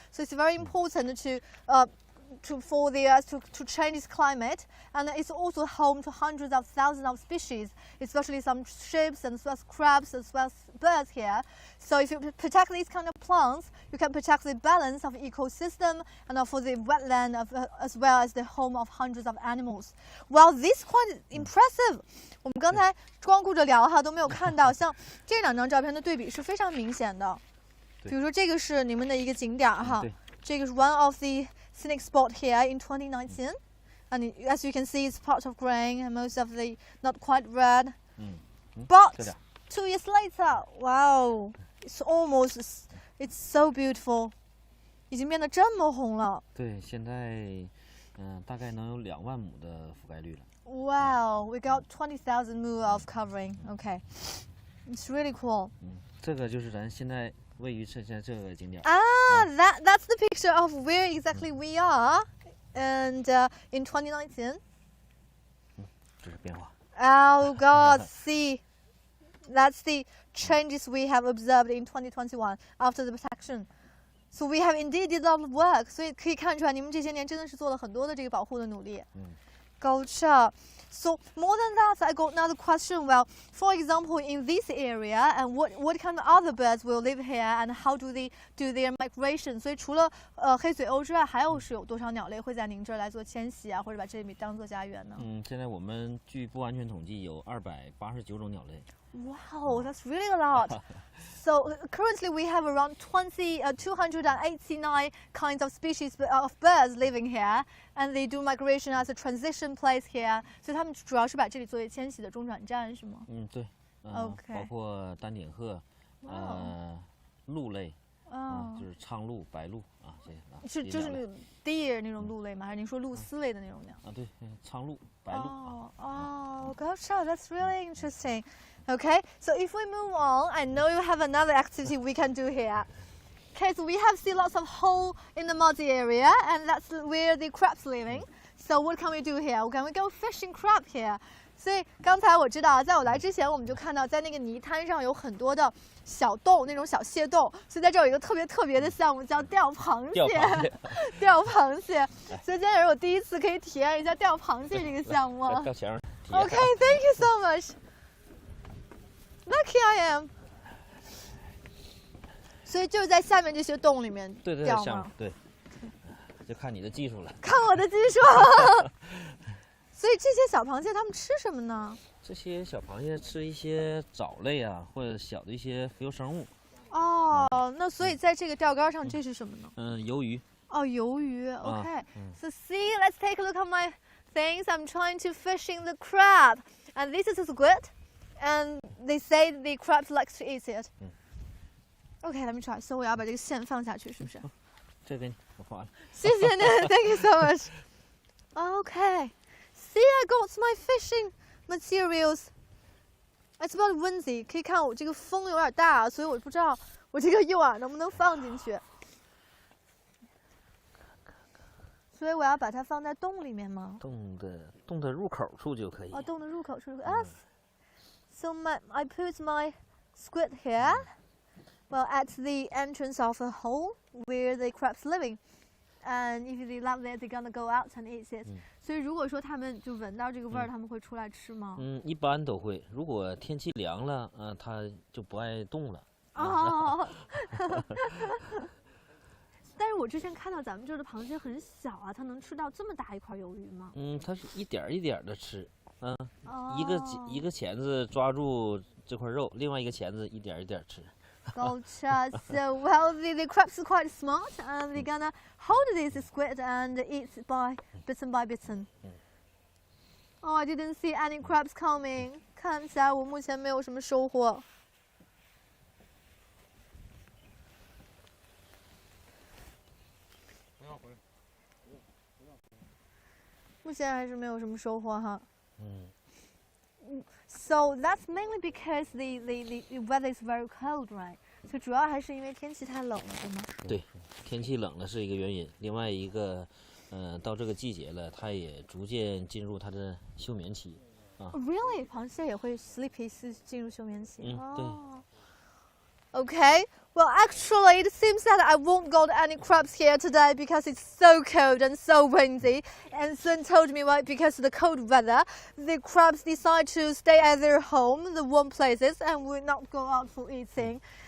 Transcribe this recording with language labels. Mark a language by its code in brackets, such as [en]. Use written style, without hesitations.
[en] So it's very important for the earth to change its climate, and it's also home to hundreds of thousands of species, especially some shrimps and as well as crabs as well as birds here. So if you protect these kind of plants, you can protect the balance of ecosystem and for the wetland as well as the home of hundreds of animals. Well, this quite impressive. [zh] 我们刚才光顾着聊哈都没有看到，像这2张照片的对比是非常明显的。比如说这个是你们的一个景点哈，这个是 [en] one of the scenic spot here in 2019, and as you can see, it's part of green and most of the not quite red. But 2 years later, wow, it's so beautiful. [zh] 已经变得这么红了。对，现在大概能有2万亩的覆盖率了。 [en] Wow, we got 20,000 mu of covering. Okay, it's really cool. [zh] 这个就是咱现在位于现在这个景点。 [en] That's the picture of where exactly we are, and in 2019. [zh] 这是变化。 [en] Oh God, see, that's the changes we have observed in 2021 after the protection. So we have indeed did a lot of work. [zh] 所以可以看出来，你们这些年真的是做了很多的这个保护的努力。 [en] Gotcha. So more than that, I got another question. Well, for example, in this area, and what kind of other birds will live here, and how do they do their migration? [zh] 所以除了黑嘴鸥之外，还有多少鸟类会在您这儿来做迁徙啊，或者把这里当做家园呢？现在我们据不完全统计有289种鸟类。 [en] Wow, that's really a lot. So currently we have around 289 kinds of species of birds living here, and they do migration as a transition place here. [zh] 所以他们主要是把这里作为迁徙的中转站，是吗？对。 [en] OK。 [zh] 包括丹顶鹤，鹿类，就是苍鹭、白鹭啊这些啊。就是 deer 那种鹿类吗？还是您说鹭鸶类的那种鸟？对，苍鹭、白鹭。 [en] Gotcha. That's really interesting. Okay, so if we move on, I know you have another activity we can do here. Okay, so we have seen lots of hole in the muddy area, and that's where the crabs living. So what can we do here? Can we go fishing crab here? [zh] 所以刚才我知道，在我来之前，我们就看到在那个泥滩上有很多的小洞，那种小蟹洞。所以在这儿有一个特别的项目叫钓螃蟹。钓螃蟹。所以今天也是我第一次可以体验一下钓螃蟹这个项目。钓前儿。 [en] Okay, thank you so much. Lucky I am. [zh] 所以就是在下面这些洞里面钓吗？对，就看你的技术了。看我的技术。所以这些小螃蟹它们吃什么呢？这些小螃蟹吃一些藻类啊，或者小的一些浮游生物。哦，那所以在这个钓竿上，这是什么呢？鱿鱼。哦，鱿鱼。Okay. [en] So see, let's take a look at my things. I'm trying to fishing the crab, and this is a squid, and they say the crab likes to eat it. Okay, let me try. [zh] So 我要把这个线放下去，是不是？这给你，我放完了。谢谢您 [en] ，Thank you so much. Okay. See, I got my fishing materials. It's about windy. [zh] 可以看我这个风有点大，所以我不知道我这个诱饵能不能放进去。所以我要把它放在洞里面吗？洞的入口处就可以。哦，洞的入口处。 [en] So I put my squid here. Well, at the entrance of a hole where the crab's living. And if they love it, they're gonna go out and eat it. [zh] 所以如果说他们就闻到这个味儿，他们会出来吃吗？一般都会。如果天气凉了，它就不爱动了。哦。但是我之前看到咱们这儿的螃蟹很小啊，它能吃到这么大一块鱿鱼吗？它是一点一点的吃。一个钳子抓住这块肉，另外一个钳子一点一点吃。 [en] Gotcha. So, well, the crabs are quite smart, and they're gonna hold this squid and eat by bitten. Oh, I didn't see any crabs coming. [zh] 看起来我目前没有什么收获。目前还是没有什么收获哈。 [en] So that's mainly because the weather is very cold, right? [zh] 所以主要还是因为天气太冷了，对吗？对，天气冷了是一个原因。另外一个，到这个季节了，它也逐渐进入它的休眠期。 [en] Really? [zh] 螃蟹也会 sleepy 进入休眠期？对。 [en] Okay. Well, actually, it seems that I won't got any crabs here today because it's so cold and so windy. And Sun told me, right, because of the cold weather, the crabs decide to stay at their home, the warm places, and will not go out for eating.